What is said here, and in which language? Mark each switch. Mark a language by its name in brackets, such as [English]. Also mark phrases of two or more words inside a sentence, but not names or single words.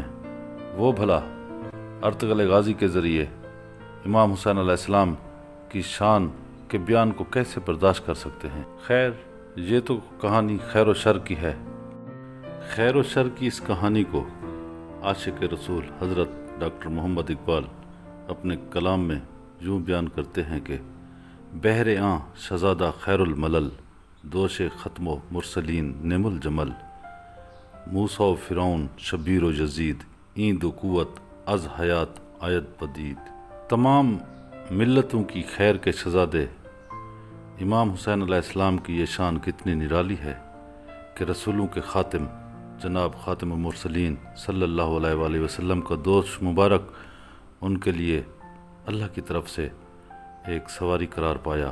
[Urdu] وہ بھلا ارطغرل غازی کے ذریعے امام حسین علیہ السلام کی شان کے بیان کو کیسے برداشت کر سکتے ہیں؟ خیر، یہ تو کہانی خیر و شر کی ہے۔ خیر و شر کی اس کہانی کو عاشق رسول حضرت ڈاکٹر محمد اقبال اپنے کلام میں یوں بیان کرتے ہیں کہ [Persian] بہر آں شہزادہ خیر الملل، دوش ختم و مرسلین نم الجمل، موسیٰ و فرعون شبیر و یزید، این دو قوت از حیات آید پدید۔ [Urdu] تمام ملتوں کی خیر کے شہزادے امام حسین علیہ السلام کی یہ شان کتنی نرالی ہے کہ رسولوں کے خاتم جناب خاتم المرسلین [Arabic] صلی اللہ علیہ وآلہ وسلم [Urdu] کا دوست مبارک ان کے لیے اللہ کی طرف سے ایک سواری قرار پایا۔